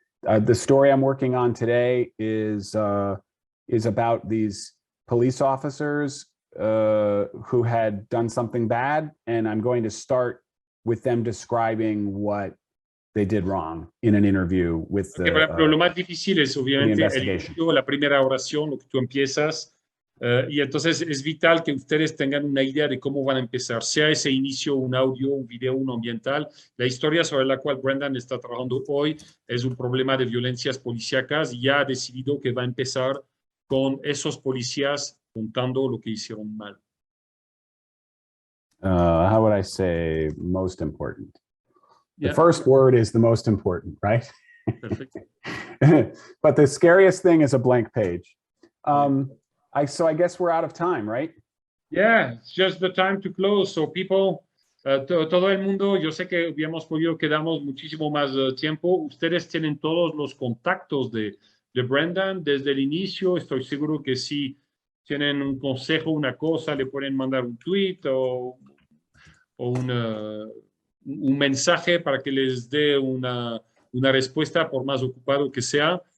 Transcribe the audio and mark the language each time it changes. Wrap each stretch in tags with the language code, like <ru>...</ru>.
<en>The story I'm working on today is about these police officers who had done something bad, and I'm going to start with them describing what they did wrong in an interview with the</en> <es>Por ejemplo, lo más difícil es obviamente el</es> <en>investigation.</en> <es>inicio, la primera oración, lo que tú empiezas, y entonces es vital que ustedes tengan una idea de cómo van a empezar, sea ese inicio, un audio, un video, un ambiental. La historia sobre la cual Brendan está trabajando hoy es un problema de violencias policíacas y ya ha decidido que va a empezar con esos policías contando lo que hicieron mal.</es> <en>How would I say most important? Yeah. The first word is the most important, right? Perfect. But the scariest thing is a blank page. So I guess we're out of time, right? Yeah, it's just the time to close. So people,</en> <es>todo el mundo, yo sé que hubiéramos podido quedarnos muchísimo más tiempo. Ustedes tienen todos los contactos de Brendan desde el inicio. Estoy seguro que si tienen un consejo, una cosa, le pueden mandar un tweet o un mensaje para que les dé una respuesta por más ocupado que sea.</es>